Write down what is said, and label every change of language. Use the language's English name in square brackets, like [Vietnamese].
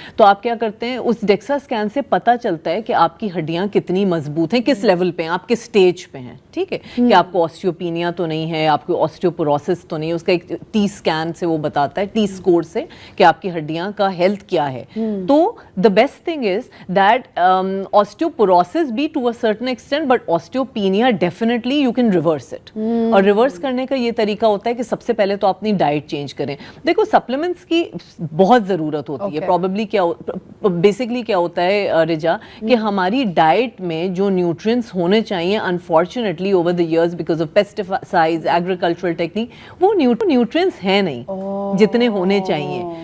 [Urdu] تو آپ کیا کرتے ہیں, اس ڈیکسا اسکین سے پتہ چلتا ہے کہ آپ کی ہڈیاں کتنی مضبوط ہیں, کس لیول پہ ہیں, آپ کس اسٹیج پہ ہیں. ٹھیک ہے, کہ آپ کو آسٹیوپینیا تو نہیں ہے, آپ کو آسٹیوپوروسس تو نہیں ہے. اس کا ایک ٹی اسکین سے وہ بتاتا ہے, ٹی اسکور سے, کہ آپ کی ہڈیاں کا ہیلتھ کیا ہے. [English] تو the best thing is that osteoporosis be to a certain extent, but osteopenia definitely you can reverse it. [Urdu] اور ریورس کرنے کا یہ طریقہ ہوتا ہے کہ سب سے پہلے تو اپنی ڈائٹ چینج کریں. دیکھو, سپلیمنٹس کی بہت ضرورت ہوتی ہے. پروبیبلی بیسکلی کیا ہوتا ہے رجا, کہ ہماری ڈائٹ میں جو نیوٹرینٹس ہونے چاہیے, [English] unfortunately over the years because of pesticides, [Urdu] agricultural technique, وہ نیوٹرینٹس ہیں نہیں جتنے ہونے چاہیے.